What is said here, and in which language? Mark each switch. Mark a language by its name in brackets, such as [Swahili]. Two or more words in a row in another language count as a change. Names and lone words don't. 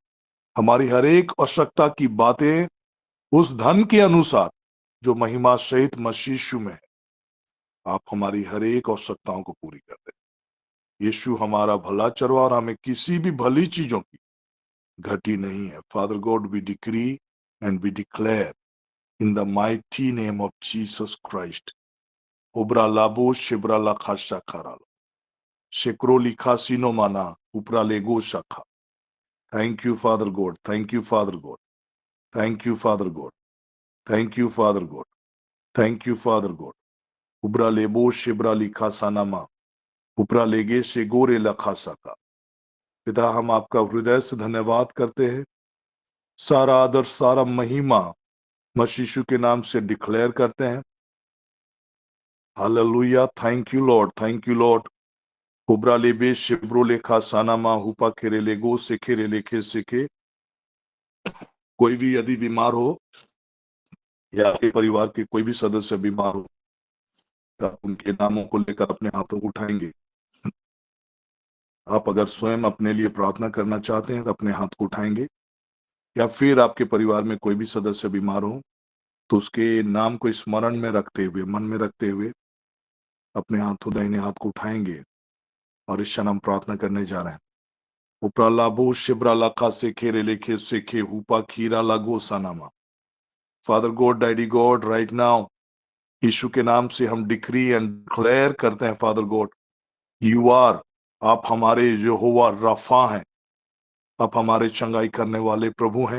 [Hindi] हमारी हर एक आवश्यकता की बातें उस धन के अनुसार जो महिमा सहित मसीह यीशु में है, आप हमारी हर एक आवश्यकताओं को पूरी कर दे। यीशु हमारा भला चरवा और हमें किसी भी भली चीजों की घटी नहीं है। [English] Father God, we decree and we declare in the mighty name of Jesus Christ, ओब्रा लाबो शिब्रा ला खाशा खारालो शेक्रो लिखा सीनो माना उपरा लेगो शाखा। thank you Father God, thank you Father God, thank you Father God, thank you Father God, thank you Father God. उब्रा लेबो शिब्रा लिखा सानामा उपरा लेगे से गोरे लखा सका। [Hindi] पिता, हम आपका हृदय से धन्यवाद करते हैं। सारा आदर, सारा महिमा मसीह यीशु के नाम से डिक्लेयर करते हैं। हालेलुया। [English] thank you Lord, thank you Lord. उब्रा लेबे शिब्रो लेखा सानामा हुपा खेरे लेगो से खेरे लेखे सेखे। [Hindi] कोई भी यदि बीमार हो या आपके परिवार के कोई भी सदस्य बीमार हो तो आप उनके नामों को लेकर अपने हाथों को उठाएंगे। आप अगर स्वयं अपने लिए प्रार्थना करना चाहते हैं तो अपने हाथ को उठाएंगे, या फिर आपके परिवार में कोई भी सदस्य बीमार हो तो उसके नाम को स्मरण में रखते हुए, मन में रखते हुए अपने हाथों, दाहिने हाथ को उठाएंगे और इस क्षण हम प्रार्थना करने जा रहे हैं। उपरा लाभो शिब्रा लाखा से खेरे लेखे से खे हुपा खीरा लागो सनामा। [English] Father God, Daddy God, right now [Hindi] यीशु के नाम से हम [English] decree and declare [Hindi] करते हैं। [English] Father God, you are, [Hindi] आप हमारे यहोवा रफा हैं, आप हमारे चंगाई करने वाले प्रभु हैं।